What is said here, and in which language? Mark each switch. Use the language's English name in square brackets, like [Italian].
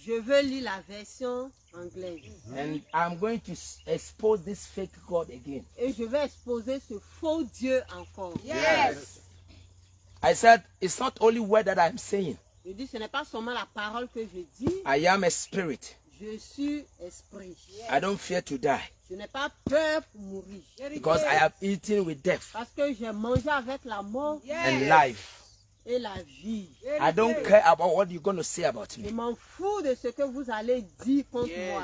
[French] Je veux lire la version anglaise. [English] And I'm going to expose this fake God again. [French] Et je vais exposer ce faux Dieu encore. [English] Yes. I said, it's not only word that I'm saying. [French] Je dis, ce n'est pas seulement la parole que je dis. [English] I am a spirit. [French] Je suis esprit. [English] I don't fear to die. [French] Je n'ai pas peur pour mourir. [English] Because I have eaten with death [French] Parce que j'ai mangé avec la mort [English] and life. [French] et la vie. [English] I don't care about what you're going to say about [French] Je [English] me. [French] m'en fous de ce que vous allez dire contre moi.